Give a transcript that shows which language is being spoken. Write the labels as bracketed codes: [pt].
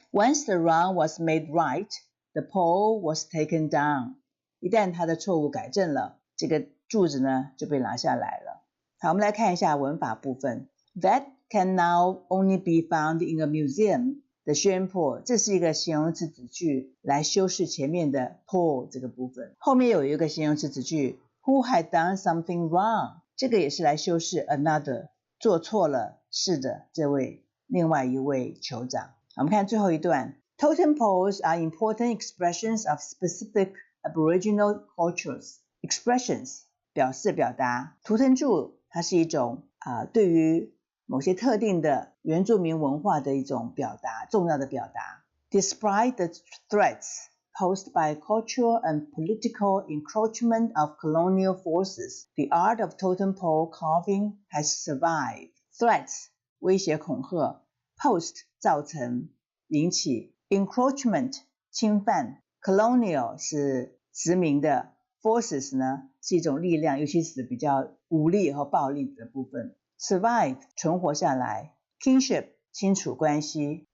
[en] Once the wrong was made right, the pole was taken down。 [zh] 一旦他的错误改正了，这个柱子呢就被拿下来了。好，我们来看一下文法部分。 [en] That can now only be found in a museum. The shame pole [zh] 这是一个形容词子句来修饰前面的 pole 这个部分，后面有一个形容词子句 [en] who had done something wrong， [zh] 这个也是来修饰 another 做错了事的这位另外一位酋长。我们看最后一段 [en] Totem poles are important expressions of specific Aboriginal cultures. [zh] Expressions 表示表达，图腾柱它是一种对于某些特定的原住民文化的一种表达，重要的表达。 [en] Despite the threats posed by cultural and political encroachment of colonial forces, the art of totem pole carving has survived. [zh] Threats 威胁恐吓， post 造成引起， encroachment 侵犯， colonial 是殖民的， forces 呢是一种力量，尤其是比较武力和暴力的部分。 Survive 存活下来， kinship 亲属关系。